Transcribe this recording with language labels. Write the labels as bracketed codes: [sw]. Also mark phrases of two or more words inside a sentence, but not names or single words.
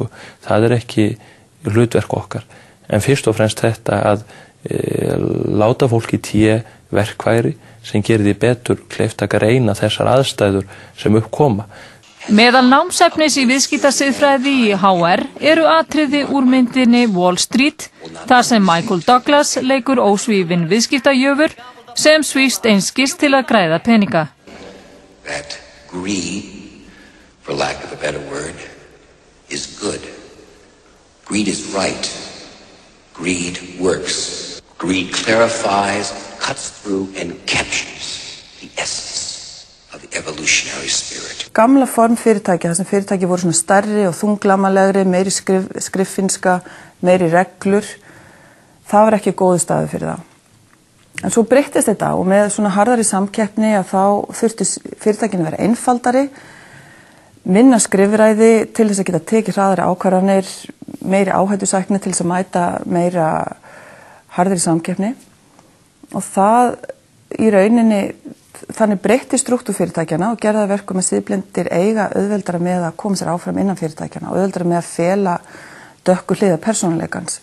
[is] Það ekki hlutverk okkar. En fyrst og fremst þetta að láta fólki í té verkfæri sem gerir því betur kleift að greina þessar aðstæður sem uppkoma. Meðal námsefnis í viðskiptasiðfræði í HR eru atriði úr myndinni Wall Street, þar sem Michael Douglas leikur ósvífinn viðskiptajöfur sem svífst einskis til að græða peninga. [en] That greed, for lack of a better word, is good. Greed is right. Greed works. Greed clarifies, cuts through, and captures the essence of the evolutionary spirit. [is] Gamla form fyrirtækja, þar sem fyrirtæki voru svona stærri og þunglamalegri, meiri skriffinska, meiri reglur, það var ekki góðu staður fyrir það. En svo breyttist þetta og með svona harðari samkeppni að þá þurfti fyrirtækinu að vera einfaldari, minna skrifræði til þess að geta tekið hraðari ákvarðanir, meiri áhættusækni til þess að mæta meira harðari samkeppni og það í rauninni þannig breytti struktúr fyrirtækjana og gerði það verkum að siðblindir eiga auðveldara með að koma sér áfram innan fyrirtækjana og auðveldara með að fela dökku hliðar persónuleikans.